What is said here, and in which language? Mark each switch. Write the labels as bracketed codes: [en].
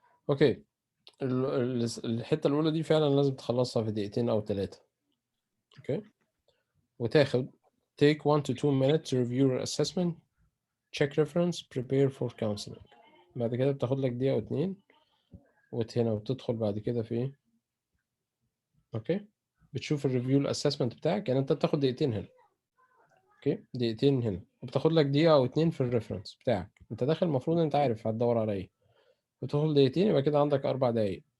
[ar] اوكي، الحته الاولى دي فعلا لازم تخلصها في دقيقتين او 3. اوكي، وتاخد [en] take 1 to 2 minutes to review your assessment, check reference, prepare for counseling. [ar] بعد كده بتاخد لك دقيقة أو 2 هنا، وتدخل بعد كده في إيه؟ أوكي، بتشوف الريفيو الأسسمنت بتاعك. يعني أنت بتاخد دقيقتين هنا، أوكي، دقيقتين هنا، وبتاخد لك دقيقة أو 2 في الريفرنس بتاعك. أنت داخل المفروض أنت عارف هتدور على إيه، وتدخل دقيقتين، يبقى كده عندك 4 دقايق.